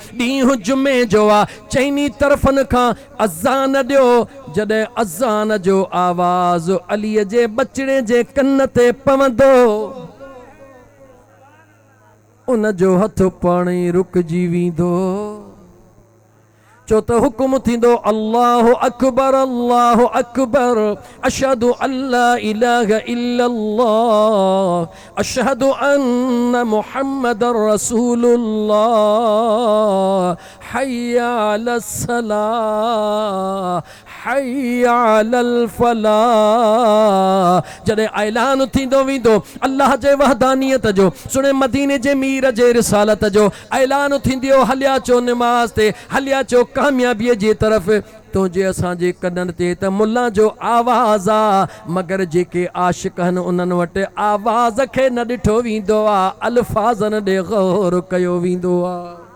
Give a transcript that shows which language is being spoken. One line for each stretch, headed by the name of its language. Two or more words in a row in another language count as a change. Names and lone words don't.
Sindhi: ॾींहुं जुमे जो आ, चइनी तरफ़न खां अज़ान ॾियो, जॾहिं अज़ान जो आवाज़ अलीअ जे बचड़े जे कन ते पवंदो, उन जो हथ पाण ई रुकजी वेंदो, चो त हुकुम थींदो
Arabic: الله أكبر الله أكبر أشهد أن لا إله إلا الله أشهد أن محمدا رسول الله حي على الصلاة حي على الفلاح.
Sindhi: जॾहिं ऐलान थींदो वेंदो अल्लाह जे वहदानियत जो, सुणे मदीने जे मीर जे रिसालत जो, ऐलान थींदियो हलिया चो निमाज़ ते, हलिया चो कामयाबीअ जी तरफ़, तुंहिंजे असांजे कननि ते त मुल्ला जो आवाज़ आ, मगर जेके आशिक़ आहिनि उन्हनि वटि आवाज़ खे न ॾिठो वेंदो आहे, अल्फाज़नि ॾे गौर कयो वेंदो आहे।